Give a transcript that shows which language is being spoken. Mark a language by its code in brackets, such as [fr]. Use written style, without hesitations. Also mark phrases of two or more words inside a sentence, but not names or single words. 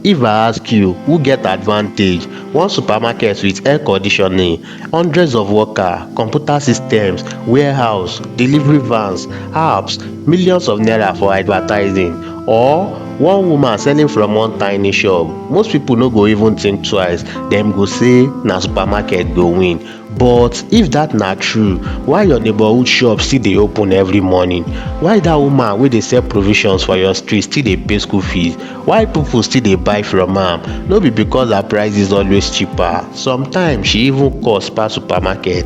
[pcm] If I ask you who get advantage, one supermarket with air conditioning, hundreds of workers, computer systems, warehouse, delivery vans, apps, millions of naira for advertising, or one woman selling from one tiny shop, most people no go even think twice. Dem go say na supermarket go win. But if that na true, why your neighborhood shop still dey open every morning? Why that woman wey dey sell provisions for your street still dey pay school fees? Why people still dey buy from am? No be because her price is always cheaper, sometimes she even cost pass supermarket.